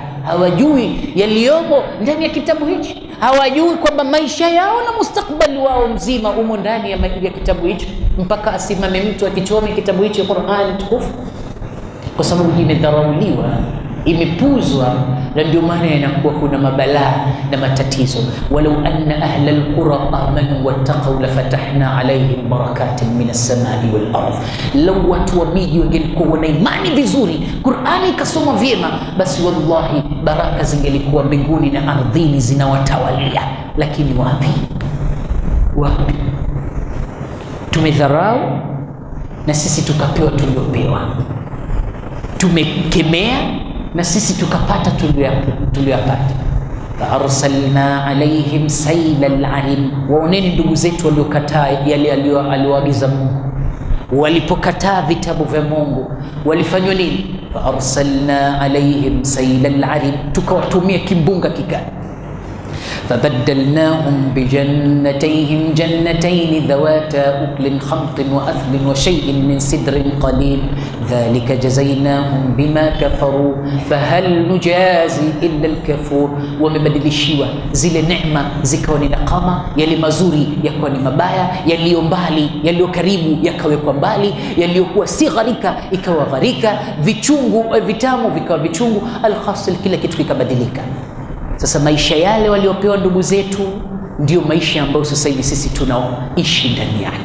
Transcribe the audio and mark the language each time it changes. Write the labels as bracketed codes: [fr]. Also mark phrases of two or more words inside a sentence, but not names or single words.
[sw] Hawajui yaliyomo ndani ya kitabu hichi. Hawajui kwamba maisha yao na mustakbali wao mzima umo ndani ya kitabu hichi. mpaka asimame mtu akichome kitabu hicho Qur'an tukufu? Kwa sababu imedharauliwa, imepuzwa, na ndio maana yanakuwa kuna mabalaa na matatizo. [ar] ولو أن أهل القرى آمنوا واتقوا لفتحنا عليهم بركات من السماء والأرض, [sw] law watu wa miji wangelikuwa na imani vizuri, Qur'ani ikasoma vyema, basi wallahi baraka zingelikuwa mbinguni na ardhini zinawatawalia. Lakini wapi? Tumedharau na sisi tukapewa tuliopewa, tumekemea na sisi tukapata tuliyopata. [ar] أرسلنا عليهم سيل العرم. [sw] Waoneni ndugu zetu waliokataa yale aliyoagiza Mungu, walipokataa vitabu vya Mungu walifanywa nini? [ar] أرسلنا عليهم سيل العرم, [sw] tukawatumia kimbunga kikali. [ar] فبدلناهم بجنتيهم جنتين ذواتا أكل خمط وأثل وشيء من سدر قليل ذلك جزيناهم بما كفروا فهل نجازي إلا الكفور. [sw] ومبدلشيوا zile neema zikawa ni nakama, yale mazuri yakawa ni mabaya, yaliyo mbali yaliyo karibu yakawekwa mbali, yaliyokuwa si gharika ikawa gharika, vichungu vitamu vikawa vichungu, alhasil kila kitu kikabadilika. Sasa maisha yale waliopewa ndugu zetu ndio maisha ambayo sasa hivi sisi tunaoishi ndani yake.